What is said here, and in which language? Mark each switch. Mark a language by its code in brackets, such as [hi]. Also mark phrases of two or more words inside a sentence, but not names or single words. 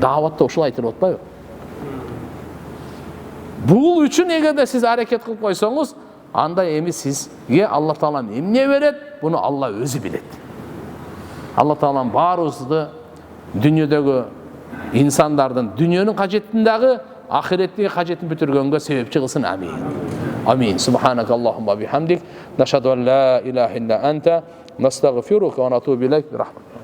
[ky] Дааватта ушул айтылып атпайбы? Бул үчүн эгерде сиз аракет кылып койсоңуз, анда эми сизге Алла Таала эмне берет? Буну Алла өзү билет. Алла Таала баарыбызды дүйнөдөгү инсандардын дүйнөнүн кажетиндагы ахиреттеги кажетин бүтүргөнгө себепчи кылсын. Амин. Амин. [ar] سبحانك اللهم وبحمدك، نشهد أن لا إله إلا أنت، نستغفرك ونتوب إليك.